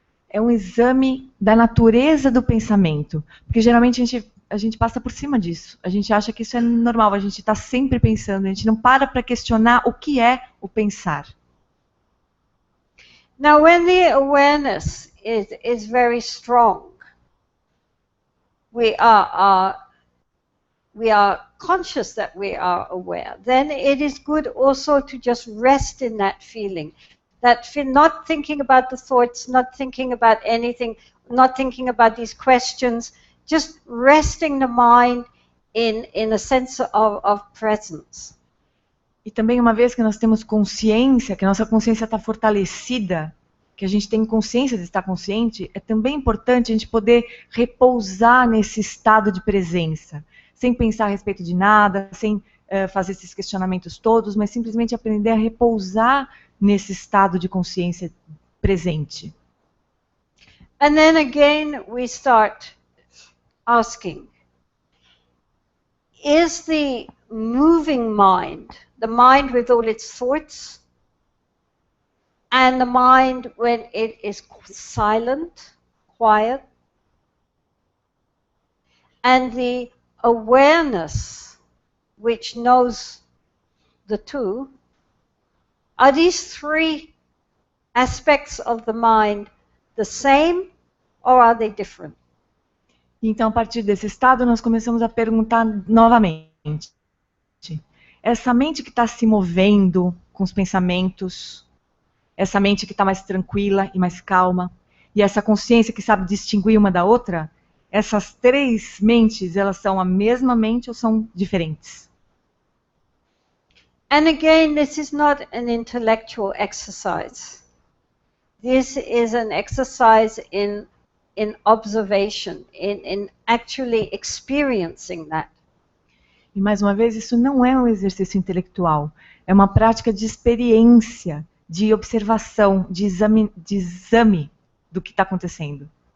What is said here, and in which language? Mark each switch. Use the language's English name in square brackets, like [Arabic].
[Portuguese] É um exame da natureza do pensamento. Porque geralmente a gente passa por cima disso. A gente acha que isso é normal, a gente está sempre pensando, a gente não para questionar o que é o pensar. [English] Now, when the awareness is very strong, we are conscious that we are aware, then it is good also to just rest in that feeling. Not thinking about the thoughts, not thinking about anything, not thinking about these questions, just resting the mind in a sense of presence. [Portuguese] E também, uma vez que nós temos consciência, que a nossa consciência está fortalecida, que a gente tem consciência de estar consciente, é também importante a gente poder repousar nesse estado de presença, sem pensar a respeito de nada, sem fazer esses questionamentos todos, mas simplesmente aprender a repousar nesse estado de consciência presente. [English] And then again we start asking, is the moving mind, the mind with all its thoughts, and the mind when it is silent, quiet, and the awareness which knows the two, are these three aspects of the mind the same or are they different? [Portuguese] Então, a partir desse estado, nós começamos a perguntar novamente. Essa mente que está se movendo com os pensamentos, essa mente que está mais tranquila e mais calma, e essa consciência que sabe distinguir uma da outra, essas três mentes, elas são a mesma mente ou são diferentes? [English] And again, this is not an intellectual exercise. This is an exercise in observation, in actually experiencing that. [Portuguese] E mais uma vez, isso não é um exercício intelectual, é uma prática de experiência, de observação, de exame do que está acontecendo.